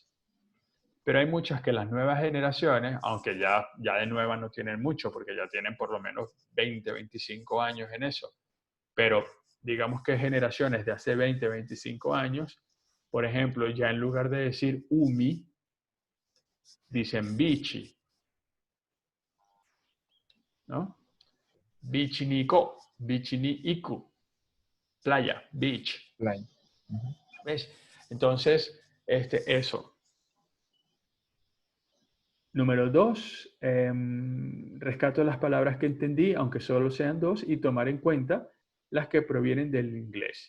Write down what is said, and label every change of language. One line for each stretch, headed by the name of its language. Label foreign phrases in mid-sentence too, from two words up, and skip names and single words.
Spanish: Pero hay muchas que las nuevas generaciones, aunque ya de nuevas no tienen mucho, porque ya tienen por lo menos 20, 25 años en eso, pero digamos que generaciones de hace 20, 25 años, por ejemplo, ya en lugar de decir umi, dicen bichi, ¿no?
Japanese: Bichi ni ko, bichi ni iku, playa, beach.
Spanish: Line. Ujú. ¿Ves? Entonces, eso. Número dos, rescato las palabras que entendí, aunque solo sean dos, y tomar en cuenta las que provienen del inglés.